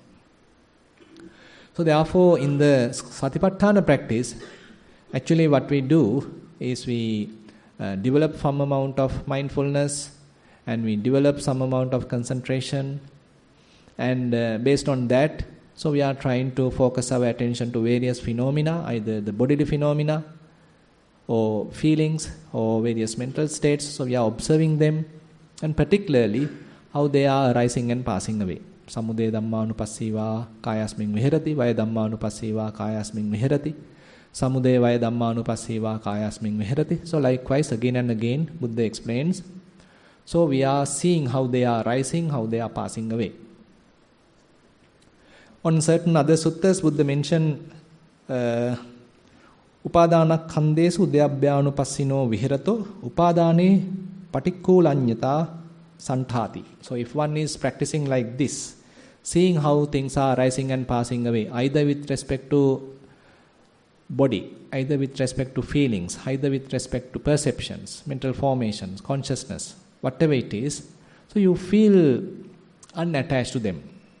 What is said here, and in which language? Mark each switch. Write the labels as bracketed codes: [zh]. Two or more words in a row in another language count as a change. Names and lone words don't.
[en] So therefore, in the Satipatthana practice, actually what we do is we develop some amount of mindfulness and we develop some amount of concentration, and based on that, so we are trying to focus our attention to various phenomena, either the bodily phenomena or feelings or various mental states. So we are observing them, and particularly how they are arising and passing away. [pi] Samudaya Dhammanupassiva Kayasmin Vihirati, Vaya Dhammanupassiva Kayasmin Vihirati, Samudaya Vaya Dhammanupassiva Kayasmin Vihirati. [en] So likewise, again and again, Buddha explains. So we are seeing how they are rising, how they are passing away. On certain other suttas, Buddha mentioned [pi] Upadana khandesu udayabhyanupassino vihirato upadane patikkulanyata santati. [en] So if one is practicing like this, seeing how things are rising and passing away, either with respect to body, either with respect to feelings, either with respect to perceptions, mental formations, consciousness, whatever it is, so you feel unattached to them.